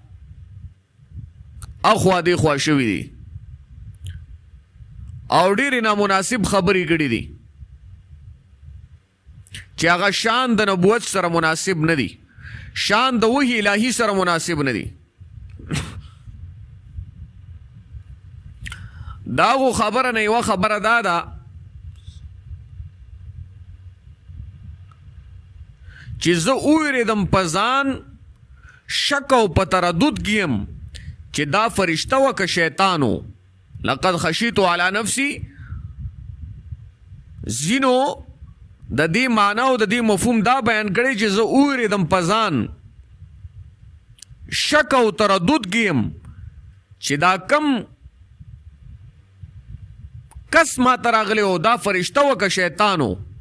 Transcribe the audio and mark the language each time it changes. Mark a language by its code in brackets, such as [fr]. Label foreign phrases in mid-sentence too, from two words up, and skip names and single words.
[ps] اخوا دېخوا شوي دي او ډېرې نامناسب خبرې کړي دي چې هغه شان د نبوت سره مناسب نه دي شان د وحی الهی سره مناسب نه دي دا خو خبره نه یوه خبره دا ده چې زه وویرېدم په ځان شک او په تردد کې یم چې دا فرشته وه که شیطان و [ar] لقد خشیت علی نفسی [ps] ځینو د دې معنا او د دې مفهوم دا بیان کړی چې زه وویرېدم په ځان شک او تردد کې یم چې دا کم کس ما ته راغلی و دا فرشته وه که شیطان و